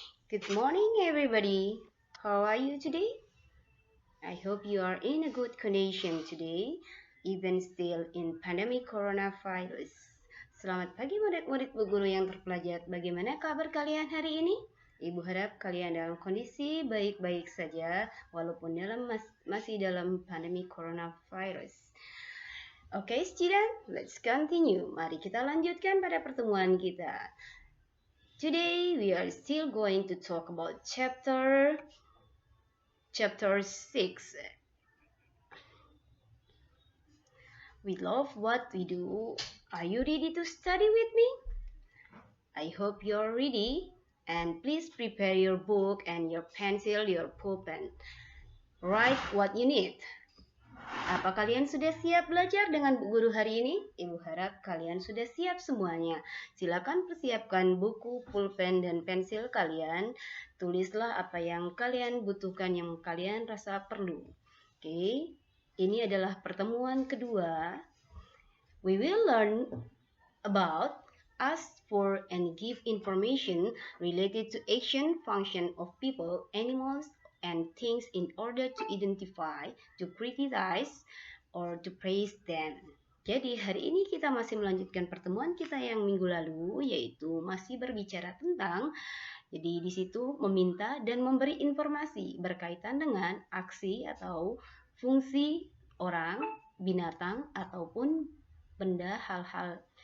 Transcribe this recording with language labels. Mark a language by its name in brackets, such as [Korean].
[English] Good morning, everybody. How are you today? I hope you are in a good condition today, even still in pandemic coronavirus. [Indonesian] Selamat pagi murid-murid Bu Guru yang terpelajar. Bagaimana kabar kalian hari ini? Ibu harap kalian dalam kondisi baik-baik saja, walaupun masih dalam pandemi coronavirus. [English] Okay, student, let's continue. [Indonesian] Mari kita lanjutkan pada pertemuan kita. [English] Today we are still going to talk about chapter 6. We love what we do. Are you ready to study with me? I hope you're ready, and please prepare your book and your pencil, your pulpen. Write what you need. [Indonesian] Apa kalian sudah siap belajar dengan Bu Guru hari ini? Ibu harap kalian sudah siap semuanya. Silakan persiapkan buku, pulpen, dan pensil kalian. Tulislah apa yang kalian butuhkan, yang kalian rasa perlu. Oke, ini adalah pertemuan kedua. [English] We will learn about ask for and give information related to action, function of people, animals, and things in order to identify, to criticize, or to praise them. [Indonesian] Jadi hari ini kita masih melanjutkan pertemuan kita yang minggu lalu, yaitu masih berbicara tentang, jadi di situ meminta dan memberi informasi berkaitan dengan aksi atau fungsi orang, binatang, ataupun benda, hal-hal.